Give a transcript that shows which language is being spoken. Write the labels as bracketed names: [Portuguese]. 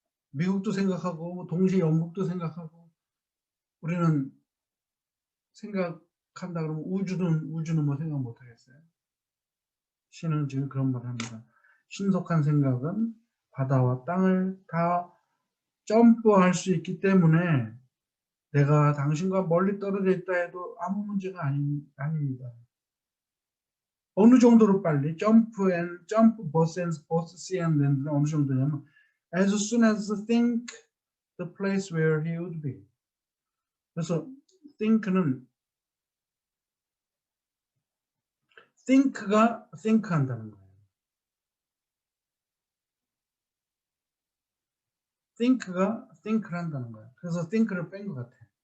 [Korean] 미국도 생각하고 동시에 영국도 생각하고 우리는 생각한다 그러면 우주는 생각 못 하겠어요. 시는 지금 그런 말을 합니다. 신속한 생각은 바다와 땅을 다 점프할 수 있기 때문에 내가 당신과 멀리 떨어져 있다 해도 아무 문제가 아닙니다. 어느 정도로 빨리 [English] jump both sea and land는 [Korean] 어느 정도냐면 [English] as soon as think the place where he would be. [Korean] 그래서 think는 think가 think 한다는 거예요. think가 think를 한다는 거예요. 그래서 think를 뺀 것 같아요.